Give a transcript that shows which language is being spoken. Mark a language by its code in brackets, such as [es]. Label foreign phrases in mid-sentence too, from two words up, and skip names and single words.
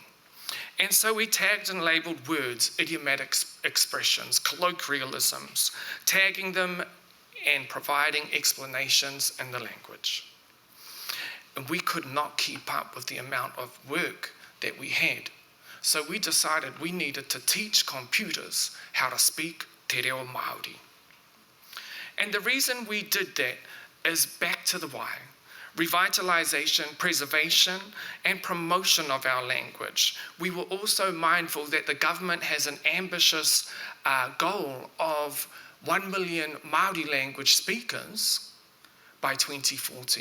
[en] And so we tagged and labeled words, idiomatic expressions, colloquialisms, tagging them and providing explanations in the language. And we could not keep up with the amount of work that we had. So we decided we needed to teach computers how to speak [mi] te reo Māori. [en] And the reason we did that is back to the why. Revitalization, preservation, and promotion of our language. We were also mindful that the government has an ambitious goal of 1 million Māori language speakers by 2040.